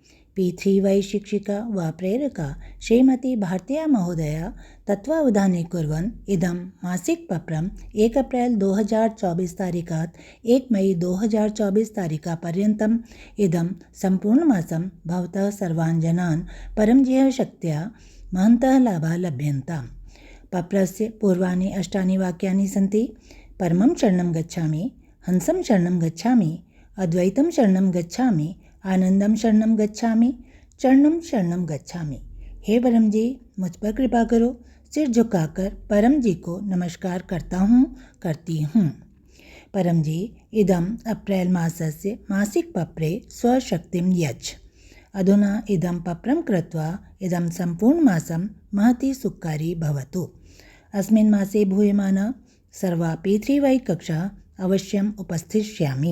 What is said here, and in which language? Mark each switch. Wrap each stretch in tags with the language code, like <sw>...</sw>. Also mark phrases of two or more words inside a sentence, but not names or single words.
<sa>P3Y शिक्षिका वा प्रेरका श्रीमती भारतीया महोदया तत्त्वावधाने कुर्वन् इदं मासिकपत्रम् 1 अप्रैल 2024 तारिकात् 1 मई 2024 तारिकापर्यन्तम् इदं सम्पूर्णमासं भवतः सर्वान् जनान् परमजयः शक्त्या महन्तः लाभाः लभ्यन्ताम्। पत्रस्य पूर्वाणि 8 वाक्यानि सन्ति। परमं शरणं गच्छामि, हंसं शरणं गच्छामि, अद्वैतं शरणं गच्छामि, आनंदम शरणं गच्छामि, चरणं शरणं गच्छामि।</sa> <hi>हे परम जी, मुझ पर कृपा करो। सिर झुकाकर परम जी को नमस्कार करता हूँ, करती हूँ। परम जी,</hi> <sa>इदम् अप्रैल मासस्य मासिकपत्रे स्वशक्तिं यच्छ। अधुना इदं पत्रं कृत्वा इदं सम्पूर्णमासं महती सुखकारी भवतु। अस्मिन् मासे भूयमाना सर्वा P3Y कक्षा अवश्यम् उपस्थिष्यामि।</sa>